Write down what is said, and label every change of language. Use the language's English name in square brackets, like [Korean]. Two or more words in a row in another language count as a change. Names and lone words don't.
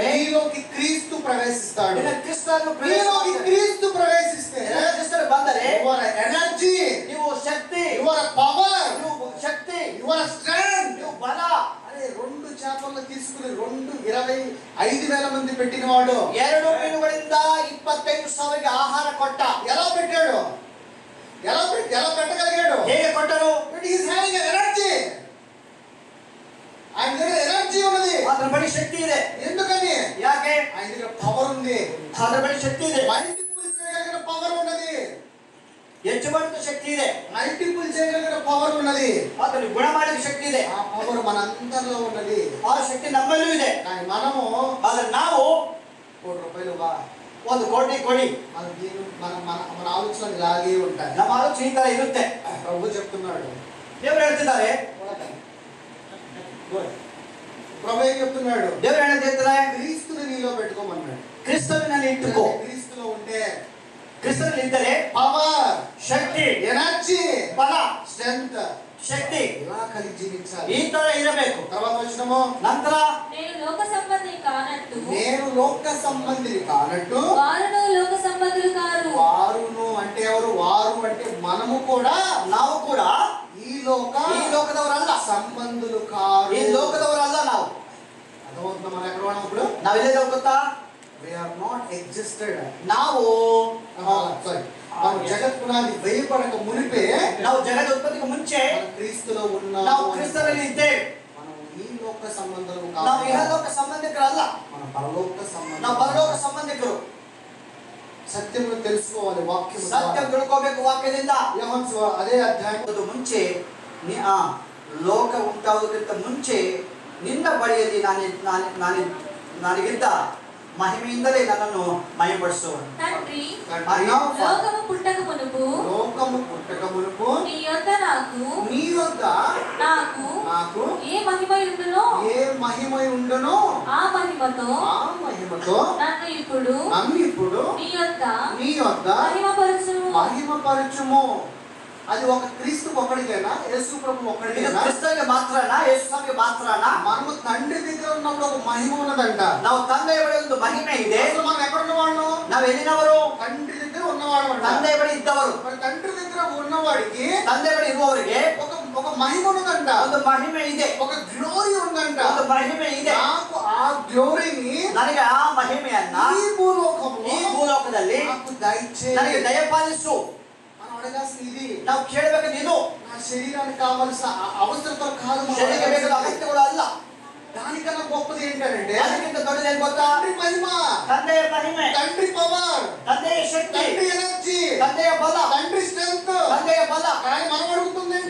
[Telugu] నీలోకి క్రీస్తు ప్రవేశిస్తాడు. [Kannada] ನಿನ್ನ ಕ್ರಿಸ್ತನು [Telugu] నీలోకి క్రీస్తు ప్రవేశిస్తే [Kannada] ಕ್ರಿಸ್ತನು ಬಂದರೆ [English] your energy, [Kannada] ನೀವು ಶಕ್ತಿ, [English] your power, [Kannada] ನೀವು ಶಕ್ತಿ, [English] your strength. [Kannada] ನೀವು ಬಲ. [Telugu] అరే 2 చేపలు తీసుకుని 25,000 మంది పెట్టినవాడు [Kannada] 2 ಮೀನುಗಳಿಂದ 25,000ಗೆ ಆಹಾರ ಕೊಟ್ಟ. [Telugu] ఎలా పెట్టాడు? ఎలా పెట్టగలిగాడు? [Kannada] ಹೇಗೆ ಕೊಟ್ಟರು? [English] But he is having an energy. [Telugu] ఆయన దగ్గర ఎనర్జీ ఉన్నది. [Kannada] ಅದರ ಬಳಿ ಶಕ್ತಿ ಇದೆ. [Telugu] ఎందుకని? [Kannada] ಯಾಕೆ? [Telugu] ఆయన దగ్గర పవర్ ఉంది. [Kannada] ಅದರ ಬಳಿ ಶಕ್ತಿ ಇದೆ. [Telugu] మల్టిపుల్ చేయగలిగిన పవర్ ఉన్నది. [Kannada] ಹೆಚ್ಚು ಮಾಡುವ ಶಕ್ತಿ ಇದೆ. [Telugu] మల్టిపుల్ చేయగలిగిన పవర్ ఉన్నది. [Kannada] ಅದರಲ್ಲಿ ಗುಣ ಮಾಡಲಿಕ್ಕೆ ಶಕ್ತಿ ಇದೆ. [Telugu] ఆ పవర్ మనందరిలో ఉన్నది. [Kannada] ಆ ಶಕ್ತಿ ನಮ್ಮಲ್ಲೂ ಇದೆ. [Telugu] కానీ మనము [Kannada] ಆದ್ರೆ ನಾವು ₹1 ಒಂದು ಕೋಟಿ ಕೊಡಿ, [Telugu] మన ఆలోచన ఇలాగే ఉంటాయి. [Kannada] ನಮ್ಮ ಆಲೋಚನೆ ಈ ತರ ಇರುತ್ತೆ. [Telugu] ప్రభు చెప్తున్నాడు, [Kannada] ದೇವರು ಹೇಳ್ತಿದ್ದಾರೆ, [Telugu] ప్రభు ఏం చెప్తున్నాడు? [Kannada] ದೇವರು ಹೇಳ್ತಿದ್ದಾರೆ, [Telugu] క్రీస్తుని నీలో పెట్టుకోమన్నాడు. [Kannada] ಕ್ರಿಸ್ತನಲ್ಲಿ ಇಟ್ಟುಕೋ. [Telugu] క్రీస్తులో ఉంటే [Kannada] ಕ್ರಿಸ್ತನಲ್ಲಿ ಇದ್ದರೆ [Telugu] పవర్, [Kannada] ಶಕ್ತಿ, [Telugu] ఎనర్జీ, [Kannada] ಬಲ, [Telugu] స్ట్రెంగ్త్ [Kannada] ಶಕ್ತಿ [Telugu] ఇలా కలిగి జీవించాలి. [Kannada] ಈ ತರ ಇರಬೇಕು. [Telugu] తర్వాత వచ్చినము [Kannada] ನಂತರ [Telugu] నేను లోక సంబంధి కానట్టు నేను లోక సంబంధిని కానట్టు వారును లోక సంబంధులు కారు. వారును అంటే ఎవరు? వారు అంటే మనము కూడా [Kannada] ನಾವು ಕೂಡ [Telugu] ఈ [Kannada] ಲೋಕದವರಲ್ಲ, [Telugu] సంబంధులు కారు. [Kannada] ಈ ಲೋಕದವರಲ್ಲ. ನಾವು [Telugu] అర్థమవుతుందా? మనం ఎక్కడ ఉన్నాం ఇప్పుడు? [Kannada] ನಾವೆಲ್ಲ ಗೊತ್ತಾ? [English] We are not existed. [Kannada] ನಾವು [Telugu] సారీ, మనం జగత్ పునాది వేయబడక మునిపే [Kannada] ನಾವು ಜಗದ ಉತ್ಪತ್ತಿಗೆ ಮುಂಚೆ [Telugu] మనం క్రీస్తులో [Kannada] ನಾವು [Telugu] ఉన్నాము. [Kannada] ಕ್ರಿಸ್ತನಲ್ಲಿ ಇದ್ದೇವೆ. [Telugu] మనం ఈ లోక సంబంధులు [Kannada] ನಾವು [Telugu] కాదు, [Kannada] ಇಹಲೋಕ ಸಂಬಂಧಿಕರಲ್ಲ, [Telugu] మన పరలోక [Kannada] ನಾವು [Telugu] సంబంధం. [Kannada] ಪರಲೋಕ ಸಂಬಂಧಿಕರು. [Telugu] సత్యమును తెలుసుకోవాలి. వాక్యం [Kannada] ಸತ್ಯ ತಿಳ್ಕೋಬೇಕು ವಾಕ್ಯದಿಂದ. [Telugu] అదే అధ్యాయం [Kannada] ಅದು ಮುಂಚೆ ಲೋಕ ಉಂಟಾಗುವುದಕ್ಕಿಂತ ಮುಂಚೆ ನಿನ್ನ ಬಳಿಯಲ್ಲಿ ನಾನಿಗಿದ್ದ ಮಹಿಮೆಯಿಂದಲೇ ನನ್ನನ್ನು ಮಹಿಮೆಪಡಿಸುವನು. [Telugu] తండ్రి, అయ్యో, లోకము పుట్టక మునుపు లోకము పుట్టక మునుపు నీ యొద్ద నీ వద్ద నాకు ఏ మహిమ ఉండునో ఏ మహిమ ఉండునో ఆ మహిమతో నన్ను ఇప్పుడు నీ యొద్ద మహిమపరచుము. అది ఒక క్రీస్తు ఒక్కడికేనా? యేసు ప్రభు ఒక్కడికేనా? [Kannada] ಕ್ರಿಸ್ತನಿಗೆ ಮಾತ್ರನಾ? ಯೇಸು ಸ್ವಾಮಿಗೆ ಮಾತ್ರನಾ? [Telugu] మనము తండ్రి దగ్గర ఉన్నప్పుడు ఒక మహిమ ఉన్నదంట. [Kannada] ನಾವು ತಂದೆಯ ಬಳಿ ಒಂದು ಮಹಿಮೆ ಇದೆ. [Telugu] అసలు మనం ఎక్కడ ఉన్నవాళ్ళు? [Kannada] ನಾವು ಎಲ್ಲಿನವರು? [Telugu] తండ్రి దగ్గర ఉన్నవాడు. [Kannada] ತಂದೆಯ ಬಳಿ ಇದ್ದವರು. [Telugu] మరి తండ్రి దగ్గర ఉన్నవాడికి [Kannada] ತಂದೆಯ ಬಳಿ ಇರುವವರಿಗೆ [Telugu] ఒక మహిమ ఉన్నదంట. [Kannada] ಒಂದು ಮಹಿಮೆ ಇದೆ, [Telugu] ఒక గ్లోరీ ఉందంట. [Kannada] ಒಂದು ಮಹಿಮೆ ಇದೆ. [Telugu] నాకు ఆ గ్లోరీని [Kannada] ನನಗೆ ಆ ಮಹಿಮೆಯನ್ನ [Telugu] ఈ [Kannada] ಭೂಲೋಕದಲ್ಲಿ [Telugu] నాకు దయచేయి. [Kannada] ನನಗೆ ದಯಪಾಲಿಸು. [Telugu] మనం అడగాల్సిన ఇది, [Kannada] ನಾವು ಕೇಳಬೇಕು, ನೀನು [Telugu] నా శరీరానికి కావాల్సిన ಅವಶ್ಯಕತೆಗಳು కాదు, [Kannada] ಶರೀರಕ್ಕೆ ಬೇಕಾದ ಅಗತ್ಯಗಳು ಅಲ್ಲ. [Telugu] దానికన్నా గొప్పది ఏంటంటే [Kannada] ಅದಕ್ಕಿಂತ ದೊಡ್ಡದು ಏನು ಗೊತ್ತಾ? [Telugu] తండ్రి మహిమ, [Kannada] ತಂದೆಯ ಮಹಿಮೆ, [Telugu] తండ్రి పవర్, [Kannada] ತಂದೆಯ ಶಕ್ತಿ, [Telugu] తండ్రి ఎనర్జీ, [Kannada] ತಂದೆಯ ಬಲ, [Telugu] తండ్రి స్ట్రెంగ్త్. [Kannada] ತಂದೆಯ ಬಲ. [Telugu] కానీ మనం అడుగుతుందండి,